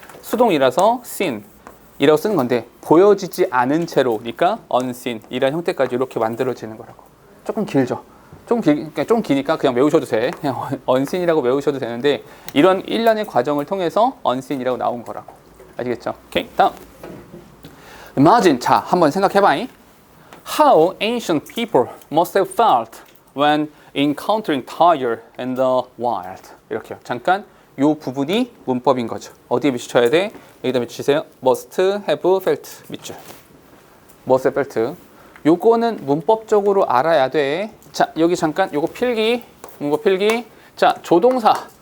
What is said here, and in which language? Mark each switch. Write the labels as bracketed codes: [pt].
[ko] 수동이라서 seen 이라고 쓰는 건데 보여지지 않은 채로니까 unseen 이란 형태까지 이렇게 만들어지는 거라고. 조금 길죠? 좀 기니까 그냥 외우셔도 돼. 그냥 unseen이라고 외우셔도 되는데 이런 일련의 과정을 통해서 unseen이라고 나온 거라고. 아시겠죠? 오케이, 다음. Imagine, 자, 한번 생각해봐. [en] How ancient people must have felt when encountering tiger in the wild. [ko] 이렇게요. 잠깐 요 부분이 문법인 거죠. 어디에 밑쳐야 돼? 여기다 밑주세요. must have felt 밑줄. [en] must have felt. [ko] 요거는 문법적으로 알아야 돼. 자, 여기 잠깐 요거 필기. 자, 조동사.